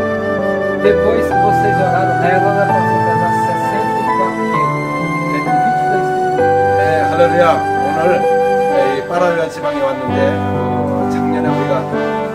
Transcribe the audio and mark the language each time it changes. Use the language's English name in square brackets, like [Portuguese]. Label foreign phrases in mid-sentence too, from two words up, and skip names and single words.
[Portuguese] Depois que vocês oraram nela, ela passou a pesar 64 quilos. É com 22 quilos. [Korean] 네, 할렐루야. 오늘 이 파라유안 지방에 왔는데 작년에 우리가